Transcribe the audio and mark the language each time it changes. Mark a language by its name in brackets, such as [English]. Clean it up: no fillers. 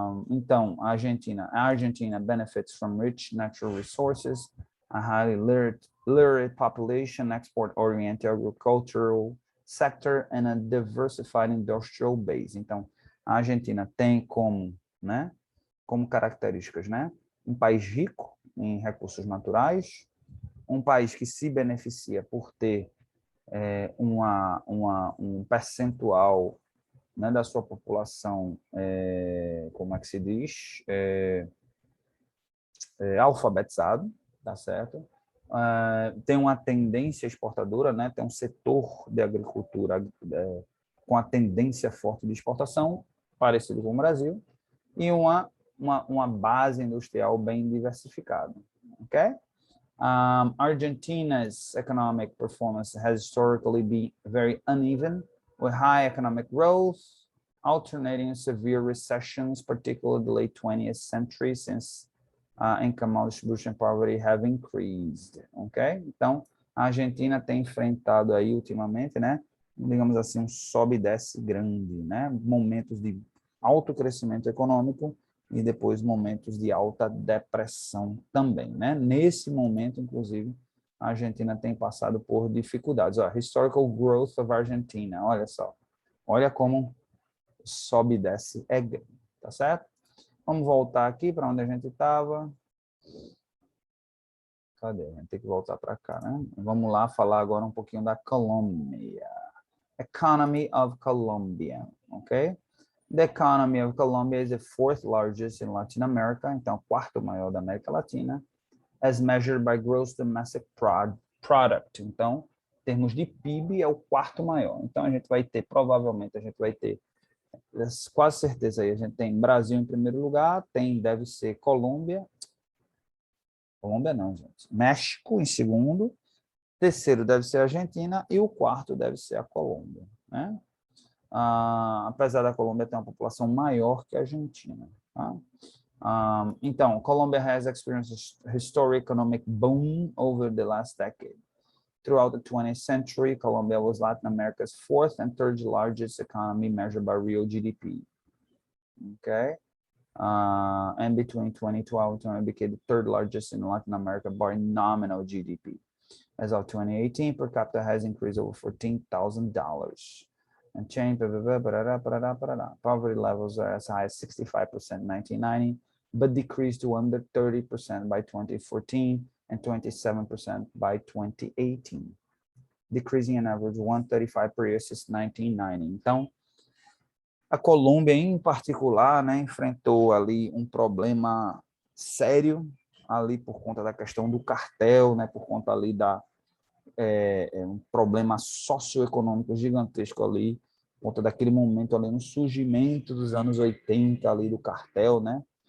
[Portuguese] Então, a [English] Argentina benefits from rich natural resources, a highly literate population, export-oriented agricultural sector, and a diversified industrial base. [Portuguese] Então, a Argentina tem como, né, como características, né, um país rico em recursos naturais, um país que se beneficia por ter um percentual, né, da sua população, como é que se diz, alfabetizado, tá certo? Tem uma tendência exportadora, né? Tem um setor de agricultura com a tendência forte de exportação, parecido com o Brasil, e uma base industrial bem diversificada, ok? [English] Argentina's economic performance has historically been very uneven, with high economic growth, alternating severe recessions, particularly in the late 20th century, since income distribution and poverty have increased, ok? [Portuguese] Então, a Argentina tem enfrentado aí ultimamente, né, digamos assim, um sobe e desce grande, né, momentos de alto crescimento econômico e depois momentos de alta depressão também, né? Nesse momento, inclusive, a Argentina tem passado por dificuldades. [English] Historical growth of Argentina, [Portuguese] olha só. Olha como sobe e desce é grande, tá certo? Vamos voltar aqui para onde a gente estava. Cadê? A gente tem que voltar para cá, né? Vamos lá falar agora um pouquinho da Colômbia. [English] Economy of Colombia, ok? The economy of Colombia is the fourth largest in Latin America, [Portuguese] então quarto maior da América Latina, [English] as measured by gross domestic product. [Portuguese] Então, em termos de PIB, é o quarto maior. Então, a gente vai ter, provavelmente, a gente vai ter, quase certeza aí, a gente tem Brasil em primeiro lugar, deve ser Colômbia não, gente, México em segundo, terceiro deve ser a Argentina e o quarto deve ser a Colômbia, né? Apesar da Colômbia ter uma população maior que a Argentina, tá? [English] Então, Colombia has experienced a historic economic boom over the last decade. Throughout the 20th century, Colombia was Latin America's fourth and third largest economy measured by real GDP. Okay? And between 2012 and 2020 became the third largest in Latin America by nominal GDP. As of 2018, per capita has increased over $14,000. And change, poverty levels are as high as 65% in 1990, but decreased to under 30% by 2014 and 27% by 2018, decreasing an average 135 per year since 1990. [Portuguese] Então, a Colômbia, em particular, né, enfrentou ali um problema sério ali por conta da questão do cartel, né, por conta ali um problema socioeconômico gigantesco ali, por conta daquele momento ali no surgimento dos anos 80 ali do cartel, né?